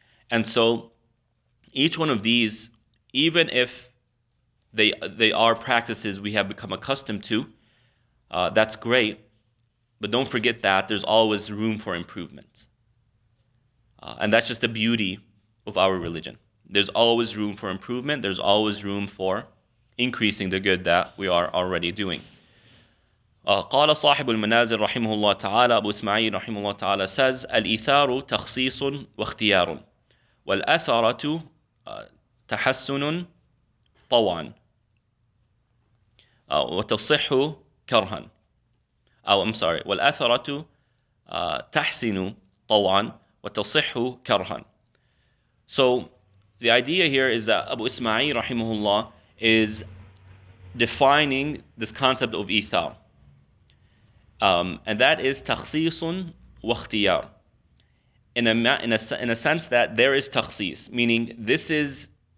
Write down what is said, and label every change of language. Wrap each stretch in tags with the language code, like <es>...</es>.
<en>And so each one of these, even if they are practices we have become accustomed to, that's great, but don't forget that there's always room for improvement. And that's just the beauty of our religion. There's always room for improvement. There's always room for increasing the good that we are already doing.</en> <ar>قال صاحب المنازل رحمه الله تعالى أبو إسماعيل رحمه الله تعالى</ar> <en>says</en> <ar>الإيثار تخصيص واختيار والأثرة تحسن طوعا وتصح كرها والأثرة تحسن طوعا وتصح كرها.</ar> <en>So the idea here is that Abu Ismail rahimahullah is defining this concept of ithar. And that is takhsisun wa ikhtiyar. In a sense that there is takhsis, meaning this is</en>